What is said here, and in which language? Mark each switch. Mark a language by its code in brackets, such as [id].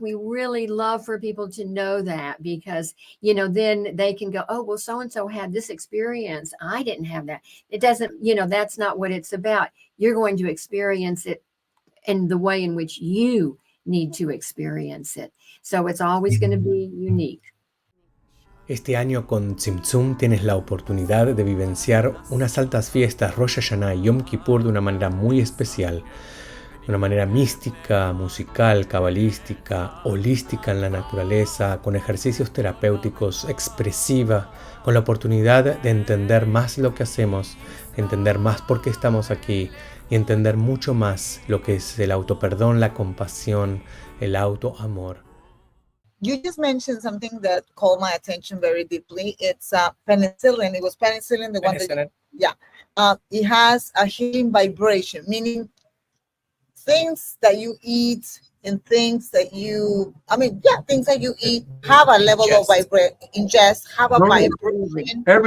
[en] We really love for people to know that, because, then they can go, oh, well, so-and-so had this experience. I didn't have that. It doesn't, that's not what it's about. You're going to experience it in the way in which you need to experience it. So it's always going to be unique. [es] Este año con Tzimtzum tienes la oportunidad de vivenciar unas altas fiestas Rosh Hashanah y Yom Kippur de una manera muy especial, de una manera mística, musical, cabalística, holística en la naturaleza, con ejercicios terapéuticos, expresiva, con la oportunidad de entender más lo que hacemos, entender más por qué estamos aquí y entender mucho más lo que es el autoperdón, la compasión, el autoamor. [en] You just mentioned something that called my attention very deeply. It's penicillin. It was penicillin, the one that, it has a healing vibration, meaning things that you eat and things that you, things that you eat have a level of vibration, ingest, have a vibration.